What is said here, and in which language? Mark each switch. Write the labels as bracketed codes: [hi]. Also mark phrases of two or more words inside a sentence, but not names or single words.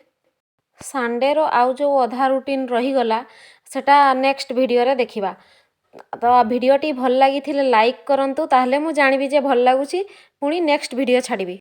[or] ସଣ୍ଡେ ରୋ ଆଉ ଯୋ ଅଧା ରୁଟିନ ରହି ଗଲା ସେଟା [en] next video [or] ରେ ଦେଖିବା। ତ ଭିଡ଼ିଓଟି ଭଲ ଲାଗିଥିଲେ ଲାଇକ୍ କରନ୍ତୁ, ତାହେଲେ ମୁଁ ଜାଣିବି ଯେ ଭଲ ଲାଗୁଛି, ପୁଣି [en] next video [or] ଛାଡ଼ିବି।